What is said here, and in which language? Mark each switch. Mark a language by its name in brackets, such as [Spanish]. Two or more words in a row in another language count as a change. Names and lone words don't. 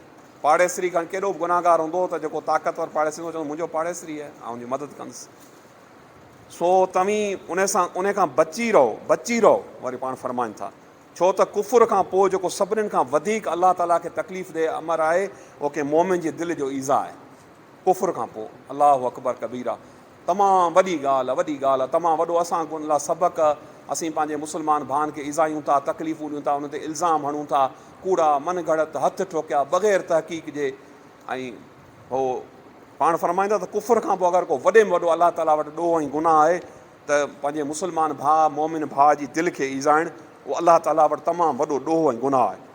[Sindhi] पाड़ेसरी खां केॾो बि गुनाहगार हूंदो त जेको ताक़तवर पाड़ेसरी चवंदो मुंहिंजो पाड़ेसरी आहे, ऐं हुनजी मदद कंदुसि। सो तव्हीं उन खां बची रहो। वरी पाण फरमाइनि था छो त कुफुर खां पोइ जेको सभिनीनि खां वधीक अल्लाह ताला खे तकलीफ़ ॾे अमर आहे उहो कंहिं मोमिन जे दिलि जो ईज़ा आहे। कुफुर खां पोइ [Arabic] الله أكبر كبيرا, [Sindhi] तमामु वॾी ॻाल्हि आहे, तमामु वॾो असां लाइ सबक़ु। असीं पंहिंजे मुस्लमान भाउनि खे ईज़ायूं था, तकलीफ़ूं ॾियूं था, उन ते इल्ज़ाम हणूं था, कूड़ा मन घड़त हथ ठोकिया बग़ैर तहक़ीक़ जे। ऐं हो पाण फरमाईंदा त कुफुर खां पोइ अगरि को वॾे में वॾो अल्लाह ताला वटि ॾोह ऐं गुनाह आहे त पंहिंजे मुस्लमान भाउ मोमिन भाउ जी दिलि खे ईज़ाइणु उहो अल्लाह ताला वटि तमामु वॾो ॾोह ऐं गुनाह आहे।